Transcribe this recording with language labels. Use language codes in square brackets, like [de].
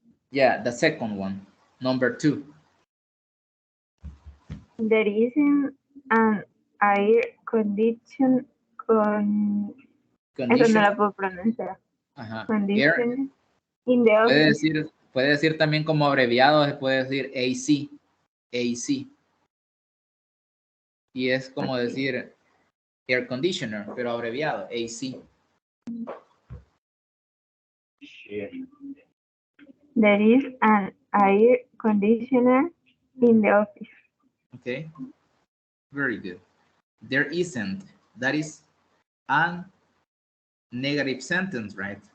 [en] Yeah, the second one, number 2. There isn't an air condition con... [es] Eso no [en] Condition. [es] la puedo pronunciar. Ajá. [en] Condition in the office. [es] Puede decir también como abreviado, se puede decir AC. AC. Y es como decir air conditioner, pero abreviado, AC. [en] There is an air conditioner in the office. Okay. Very good. There isn't. That is a negative sentence, right?